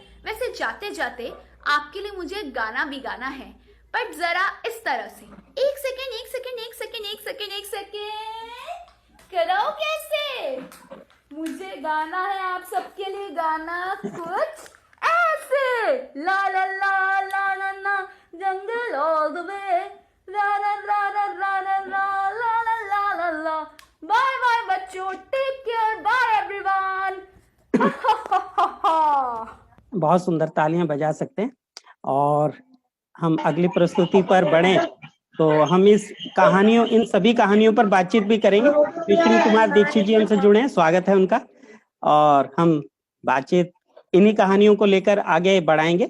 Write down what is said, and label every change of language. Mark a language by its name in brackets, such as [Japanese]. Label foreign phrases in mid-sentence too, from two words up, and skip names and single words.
[Hindi] वैसे जाते जाते आपके लिए मुझे गाना भी गाना है, पर जरा इस तरह से। एक सेकेंड करो कैसे? मुझे गाना है आप सबके लिए गाना कुछ ऐसे। ला ला ला ला ला ला [English] jungle all the way, ला ला ला ला ला ला ला ला ला ला ला ला। bye bye बच्चों, take care, bye everyone। [Hindi] बहुत सुंदर, तालियां बजा सकते हैं। और हम अगली प्रस्तुति पर बढ़ें तो हम इन सभी कहानियों पर बातचीत भी करेंगे। विष्णु कुमार दीक्षित जी हमसे जुड़े हैं, स्वागत है उनका, और हम बातचीत इन्हीं कहानियों को लेकर आगे बढ़ाएंगे।